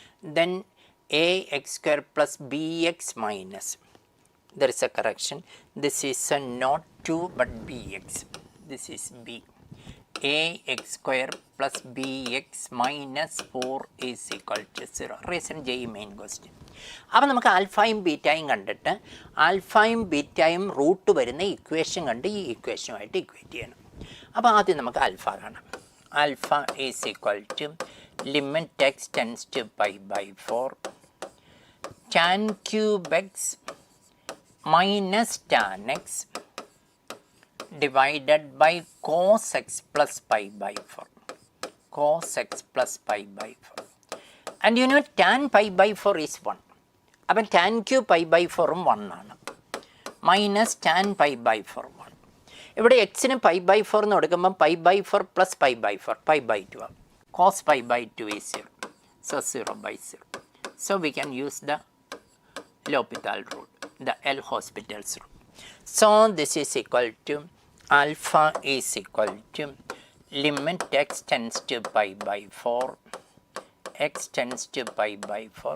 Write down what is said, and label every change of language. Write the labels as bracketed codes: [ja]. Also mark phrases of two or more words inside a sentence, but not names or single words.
[en] Then ax square plus bx minus there is a correction. This is not 2 but bx. This is b. ax square plus bx minus 4 is equal to 0. Recent JEE main question. [ml] അപ്പോൾ നമുക്ക് ആൽഫയും ബീറ്റയും കണ്ടിട്ട് ആൽഫയും ബീറ്റയും റൂട്ട് വരുന്ന ഇക്വേഷൻ കണ്ട് ഈ ഇക്വേഷനുമായിട്ട് ഇക്വേറ്റ് ചെയ്യണം. അപ്പോൾ ആദ്യം നമുക്ക് ആൽഫ കാണാം. [en] alpha is equal to limit x tends to pi by 4 tan cube x minus tan x divided by cos x plus pi by 4. Cos x plus pi by 4. And you know tan pi by 4 is 1. അപ്പം tan cube pi by 4 1 ആണ്. മൈനസ് tan pi by 4 1. [ml] ഇവിടെ എക്സിന് [en] pi by 4 [ml] എന്ന് കൊടുക്കുമ്പോൾ [en] pi by 4 plus pi by 4 pi by 2 [ml] ആണ്. [en] Cos pi by 2 is 0. So 0 by 0. So we can use the L'Hopital rule, the L hospitals rule. So this is equal to alpha is equal to limit x tends to pi by 4, x tends to pi by 4.